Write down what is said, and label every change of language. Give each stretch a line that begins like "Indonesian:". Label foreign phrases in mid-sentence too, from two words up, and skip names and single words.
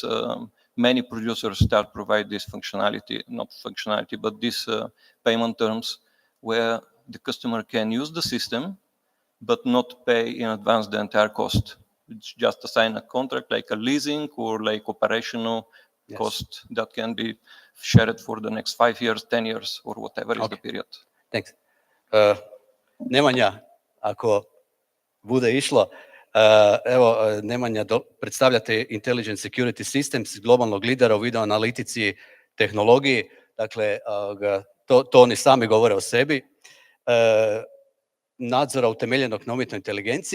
English: Many producers start provide this functionality, not functionality, but these payment terms where the customer can use the system, but not pay in advance the entire cost. It's just to sign a contract like a leasing or like operational cost that can be shared for the next 5 years, 10 years, or whatever is the period. Thanks.
Bosnian: Nemanja, ako bude išlo, evo, Nemanja, predstavljate Intelligent Security Systems, globalnog lidera u video analitici tehnologiji, dakle, to oni sami govore o sebi, nadzora utemeljenog na umjetnoj inteligenciji.